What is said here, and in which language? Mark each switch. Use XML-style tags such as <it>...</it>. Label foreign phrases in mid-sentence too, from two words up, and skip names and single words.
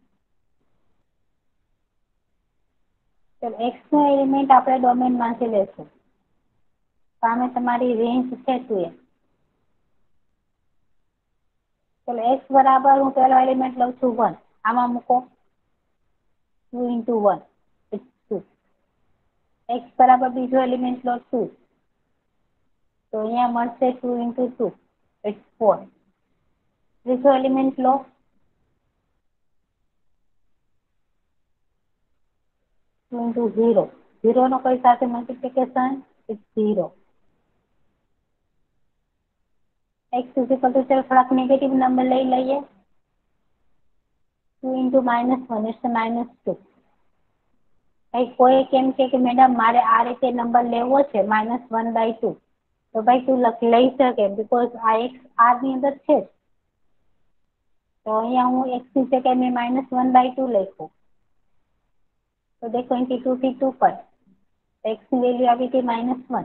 <gu>તો એક્સ નો એલિમેન્ટ આપણે ડોમેન માંથી લેશું. સામે તમારી રેન્જ છે 2x. ચલો એક્સ બરાબર હું પેલો એલિમેન્ટ લઉં છું 1. આમાં મૂકો 2 into 1 it's 2. એક્સ બરાબર બીજો એલિમેન્ટ લો 2. તો અહીંયા મળશે 2 into 2 it's 4. ત્રીજો એલિમેન્ટ લો 2 into 0. 0 નો કઈ સાથે મલ્ટીપ્લિકેશન it's 0.</gu> <en>x is equal to</en> <gu>ચલો થોડાક નેગેટિવ નંબર લઈ લઈએ.</gu> <en>2 into -1 it's -2.</en> <gu>કોઈ કેમ કે મેડમ મારે આ રીતે નંબર લેવો છે -1/2. તો ભાઈ તું લઈ શકે બીકોઝ આ x આર ની અંદર છે. તો અહીંયા હું x ની જગ્યાએ મેં -1/2 લખ્યું. તો દેખો અહીંથી 2 થી 2 પર x ની વેલ્યુ આવી ગઈ -1.</gu>